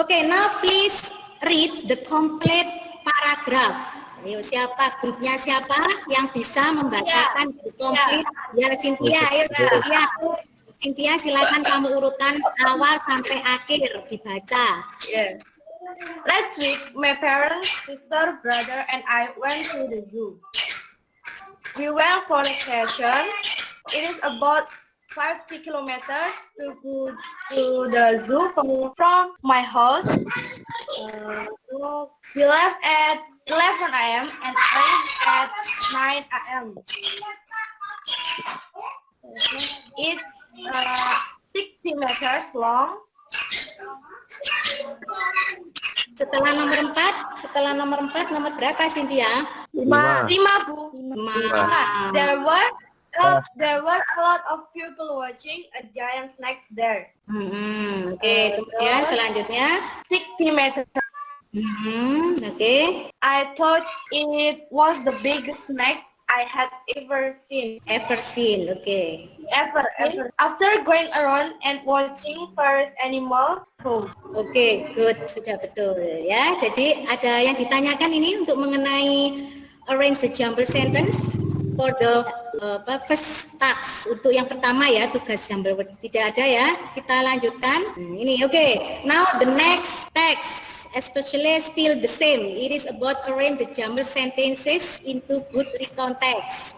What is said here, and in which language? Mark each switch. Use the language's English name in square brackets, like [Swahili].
[English] Oke, now please read the complete paragraph. [Indonesian] Ayo, siapa grupnya siapa yang bisa membacakan [English] the complete? [Indonesian] Ya, Cynthia. Ayo, Cynthia. Cynthia, silakan kamu urutkan awal sampai akhir dibaca. [English] Yes. Last week, my parents, sister, brother, and I went to the zoo. We went for vacation. It is about 50 kilometers to go to the zoo from my house. We left at 11 a.m. and arrived at 9 a.m. It's 60 meters long. [Indonesian] Setelah nomor 4, nomor berapa Cynthia? 5, Bu. 5. [English] There were a lot of people watching a giant snake there. [Indonesian] Oke, kemudian selanjutnya. [English] 60 meters. [Indonesian] Oke. [English] I thought it was the biggest snake I had ever seen. Ever seen, oke. Ever. After going around and watching various animals, [Indonesian] Oke, good, sudah betul ya. Jadi ada yang ditanyakan ini untuk mengenai [English] arrange the jumble sentence for the first task. [Indonesian] Untuk yang pertama ya, tugas jumble word tidak ada ya. Kita lanjutkan. Ini oke. [English] Now the next text, especially still the same. It is about arrange the jumble sentences into good recount text.